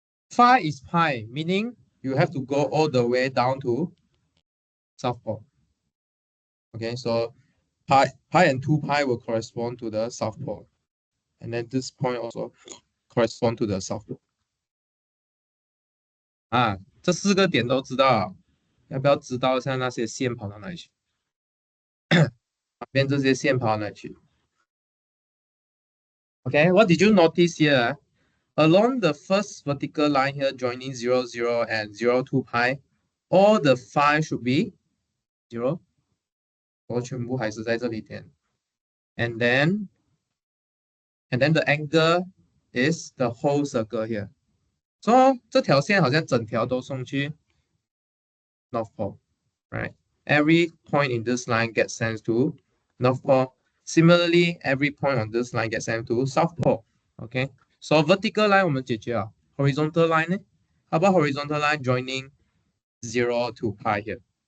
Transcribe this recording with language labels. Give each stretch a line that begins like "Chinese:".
English: Phi is pi, meaning you have to go all the way down to South Pole. Okay, so pi and 2 pi will correspond to the South Pole. And then this point also correspond to the South Pole.
Chinese: 这4个点都知道，要不要知道一下那些线跑到哪里去？旁边这些线跑到哪里去？
English: Okay, what did you notice here? Along the first vertical line here, joining 0, 0 and 0, 2 pi, all the phi should be 0.
Chinese: 我全部还是在这里点。
English: And then the angle is the whole circle here. So
Chinese: 这条线好像整条都送去 North Pole,
English: right? Every point in this line gets sent to North Pole. Similarly, every point on this line gets sent to South Pole. Okay, so vertical line
Chinese: 我们解决了。
English: Horizontal line
Chinese: 呢？
English: How about horizontal line joining 0 to pi here?